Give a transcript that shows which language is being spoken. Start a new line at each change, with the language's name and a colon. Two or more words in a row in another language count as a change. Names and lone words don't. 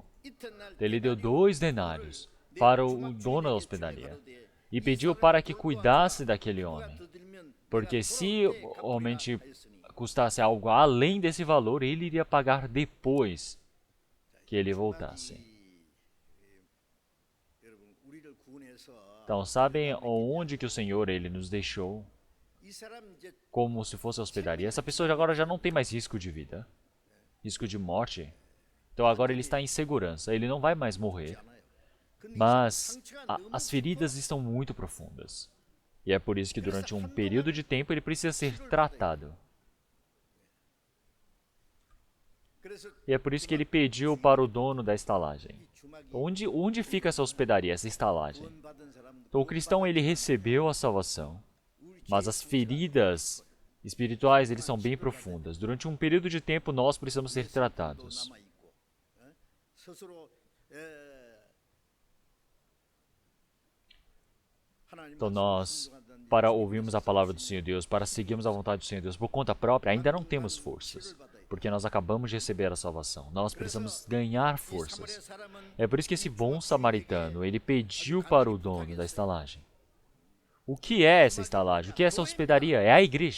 Korean: 이튿날
Portuguese: Ele deu 2 denários para o dono da hospedaria e pediu para que cuidasse daquele homem.
Korean: 들면
Portuguese: Porque se realmente custasse algo além desse valor, ele iria pagar depois que ele voltasse.
Korean: 여러분 우리를 구원해서
Portuguese: Então, sabem onde que o Senhor ele nos deixou
Korean: 이 사람 이제
Portuguese: como se fosse hospedaria? Essa pessoa agora já não tem mais risco de vida, risco de morte. Então agora ele está em segurança, ele não vai mais morrer. Mas as feridas estão muito profundas. E é por isso que durante um período de tempo ele precisa ser tratado.
Korean: 그래서
Portuguese: E é por isso que ele pediu para o dono da estalagem.
Korean: 주막이
Portuguese: Onde fica essa hospedaria, essa estalagem?
Korean: 구원받은 사람도
Portuguese: Então o cristão ele recebeu a salvação, mas as feridas espirituais eles são bem profundas. Durante um período de tempo nós precisamos ser tratados.
Korean: 남아 있고 스스로 하나님
Portuguese: Então nós, para ouvirmos a palavra do Senhor Deus, para seguirmos a vontade do Senhor Deus por conta própria, ainda não temos forças, porque nós acabamos de receber a salvação. Nós precisamos ganhar forças.
Korean: 사람은
Portuguese: É por isso que esse bom samaritano, ele pediu para o dono da estalagem. O que é essa estalagem? O que é essa hospedaria? É a igreja.